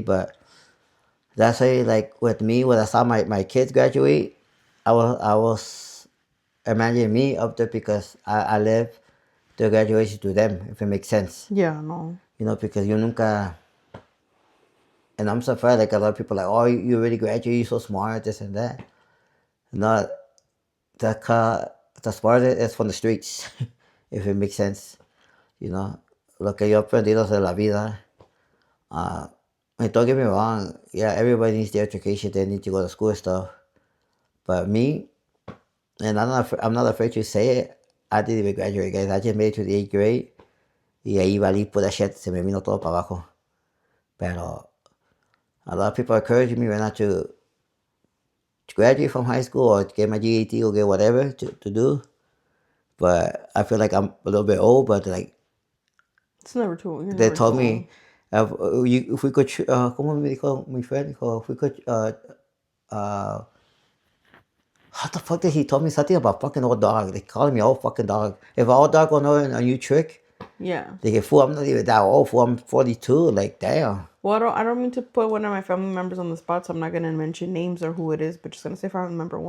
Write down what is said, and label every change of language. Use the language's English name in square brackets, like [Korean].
[English] But that's why, like with me, when I saw my kids graduate, I was imagining me up there because I lived the graduation to them, if it makes sense. Yeah, no. Because you nunca. And I'm surprised, like a lot of people, like, oh, you already graduated, you're so smart, this and that. No, the smart is from the streets, if it makes sense. [Spanish] Lo que yo he aprendido de la vida. [English] And don't get me wrong, yeah, everybody needs their education, they need to go to school and stuff. But me, and I'm not afraid to say it, I didn't even graduate, guys. I just made it to the 8th grade, [Spanish] y ahí valí pura shit, se me vino todo para abajo. [English] Pero a lot of people are encouraging me right now to graduate from high school or get my GED or get whatever to do. But I feel like I'm a little bit old, but like, It's never too. You're they never told too me if we could, [Spanish] ¿cómo me dijo mi [English] friend? Dijo, if we could, how the fuck did he told me something about fucking old dog? They calling me old fucking dog. If an old dog gonna know a new trick, Yeah. they get fool. I'm not even that old. Fool, I'm 42. Like damn. Well, I don't mean to put one of my family members on the spot, so I'm not gonna mention names or who it is, but just gonna say family member.